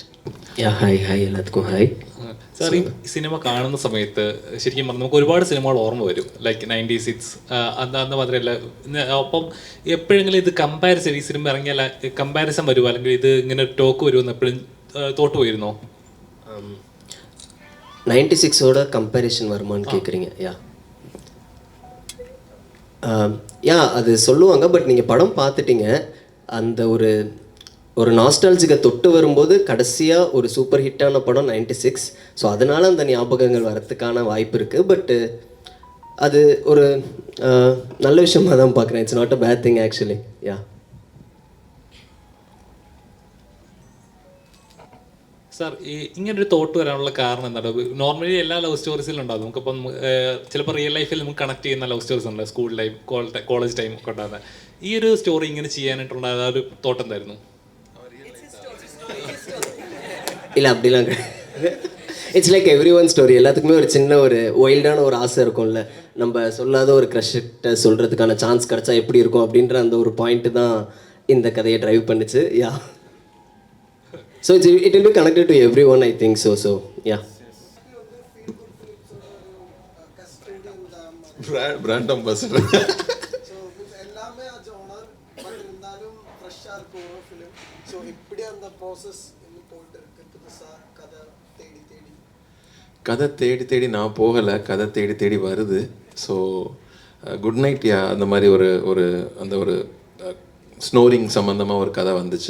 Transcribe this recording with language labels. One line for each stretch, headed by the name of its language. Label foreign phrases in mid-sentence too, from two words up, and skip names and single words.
Malayalam: ഹായ് എല്ലാവർക്കും ഹായ്. സാർ, ഈ സിനിമ കാണുന്ന സമയത്ത് ശരിക്കും പറഞ്ഞാൽ നമുക്ക് ഒരുപാട് സിനിമകൾ ഓർമ്മ വരും, ലൈക്ക് 96 അന്ന് മാത്രമല്ല. അപ്പം എപ്പോഴെങ്കിലും ഇത് കമ്പാരിസൺ, ഈ സിനിമ ഇറങ്ങിയാൽ കമ്പാരിസൺ വരുമോ, അല്ലെങ്കിൽ ഇത് ഇങ്ങനെ
English: ടോക്ക് വരുമെന്ന്
Malayalam: എപ്പോഴും തോട്ട് പോയിരുന്നോ?
Tamil: 96ஓட கம்பேரிஷன் வருமான்னு கேட்குறீங்க? அது சொல்லுவாங்க. பட் நீங்கள் படம் பார்த்துட்டீங்க, அந்த ஒரு நாஸ்டாலஜிக்கை தொட்டு வரும்போது கடைசியாக ஒரு சூப்பர் ஹிட்டான படம் 96. ஸோ அதனால் அந்த ஞாபகங்கள் வரத்துக்கான வாய்ப்பு இருக்குது. பட்டு அது ஒரு நல்ல விஷயமாக தான் பார்க்குறேன்.
English: it's not a bad thing actually.
Malayalam: സാർ, ഈ ഇങ്ങനൊരു തോട്ട് വരാനുള്ള കാരണം എന്താണ്? നോർമലി എല്ലാ ലവ് സ്റ്റോറീസിലും ഉണ്ടാകും. നമുക്കിപ്പം ചിലപ്പോൾ റിയൽ ലൈഫിൽ നമുക്ക് കണക്ട് ചെയ്യുന്ന ലവ് സ്റ്റോറീസ് ഉണ്ട്,
English: school time, college time
Malayalam: ഒക്കെ ഉണ്ടാകുന്നത്. ഈ ഒരു സ്റ്റോറി ഇങ്ങനെ ചെയ്യാനായിട്ടുണ്ടാകുന്ന ആ ഒരു തോട്ട് എന്തായിരുന്നു?
Tamil: இல்லை அப்படிலாம் கிடையாது.
English: it's like every one story.
Tamil: எல்லாத்துக்குமே ஒரு சின்ன ஒரு ஒயில்டான ஒரு ஆசை இருக்கும்ல, நம்ம சொல்லாத ஒரு க்ரஷ்கிட்ட சொல்கிறதுக்கான சான்ஸ் கிடச்சா எப்படி இருக்கும் அப்படின்ற அந்த ஒரு பாயிண்ட்டு தான் இந்த கதையை ட்ரைவ் பண்ணிச்சு.
English: So it will be connected to everyone, I think so. Brand ambassador.
Tamil: ஸோ எல்லாமே
Malayalam: ആ ജോണർ
Tamil: பட் இருந்தாலும் ஃப்ரெஷ்ஷாக இருக்கும் ஒரு ஃபிலிம். ஸோ இப்படி அந்த ப்ராசஸ் இன்னும் போயிட்டு இருக்கு புதுசாக கதை தேடி நான் போகலை, கதை தேடி வருது. ஸோ குட் நைட் அந்த மாதிரி ஒரு ஸ்னோரிங் சம்மந்தமாக ஒரு கதை வந்துச்சு.